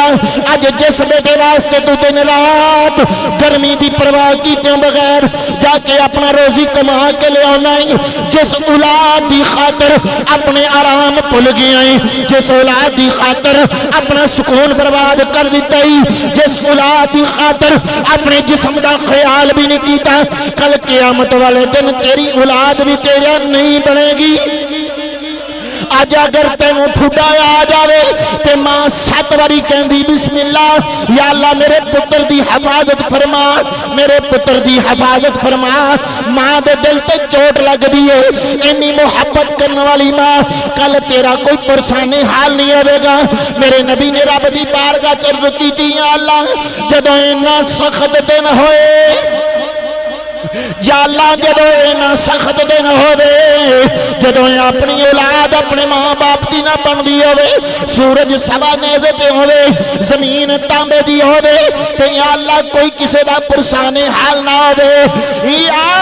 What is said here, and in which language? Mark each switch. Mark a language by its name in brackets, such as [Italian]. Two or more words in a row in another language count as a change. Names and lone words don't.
[Punjabi] اج جس بیٹے واسطے تو دن رات گرمی دی پرواہ کیتے بغیر جا کے اپنا روزی کما کے لے آنا ہے، جس اولاد دی خاطر اپنے آرام بھول گیا ہے، جس اولاد دی خاطر اپنا سکون برباد کر دیتا ہے، جس اولاد دی خاطر اپنے جسم دا خیال حال بھی نہیں کیتا کل قیامت والے دن تیری اولاد بھی تیرا نہیں بنے گی اج اگر تینوں ٹھڈا آ جاوے تے ماں 7 واری کہندی [Arabic] بسم اللہ [Punjabi] یا اللہ میرے پتر دی حفاظت فرما میرے پتر دی حفاظت فرما ماں دے دل تے چوٹ لگ دی ہے اتنی محبت کرنے والی ماں کل تیرا کوئی پریشانی حال نہیں ہوے گا میرے نبی نے رب دی بارگاہ چ عرض کیتی یا اللہ جدوں اتنا سخت دن ہوئے یا اللہ جدو اینا سخت دن ہوئے جدو اپنی اولاد اپنے ماں باپ دی نہ بندی ہوئے سورج سوا نیزے تے ہوئے زمین تانبے دی ہوئے تے یا اللہ کوئی کسے دا پرسانے حال نہ ہوئے یا